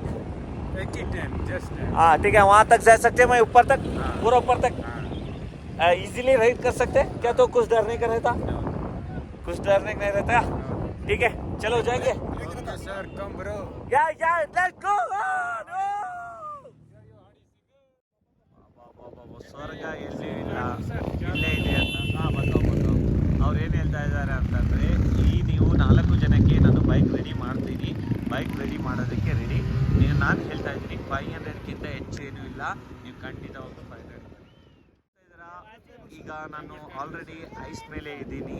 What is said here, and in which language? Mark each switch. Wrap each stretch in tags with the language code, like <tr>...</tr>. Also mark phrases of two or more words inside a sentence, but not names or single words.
<hi>एक ही टाइम जस्ट. हाँ ठीक है, वहाँ तक जा सकते हैं, मैं ऊपर तक, पूरा ऊपर तक</hi> <en>easily ride</en> <hi>कर सकते हैं क्या? तो कुछ डरने का रहता, कुछ डरने का नहीं रहता. ठीक है, चलो जाएंगे</hi> <en>Sir. Come bro, Ya let's go.</en> <kn>ಸ್ವರ್ಗ ಎಲ್ಲಿ ಇಲ್ಲ, ಇಲ್ಲೇ ಇದೆ ಅಂತ. ಹಾಂ, ಬಂದವು. ಅವ್ರು ಏನು ಹೇಳ್ತಾ ಇದ್ದಾರೆ ಅಂತಂದರೆ, ಈ ನೀವು 4 ಜನಕ್ಕೆ ನಾನು</kn> <en>bike ready</en> <kn>ಮಾಡ್ತೀನಿ,</kn> <en>bike ready</en> <kn>ಮಾಡೋದಕ್ಕೆ ರೆಡಿ. ನಾನು ಹೇಳ್ತಾ ಇದ್ದೀನಿ 500ಕ್ಕಿಂತ ಹೆಚ್ಚು ಏನೂ ಇಲ್ಲ, ನೀವು ಖಂಡಿತವಾಗ್ಲೂ 500 ಈಗ ನಾನು</kn> <en>already ice</en> <kn>ಮೇಲೆ ಇದ್ದೀನಿ.</kn>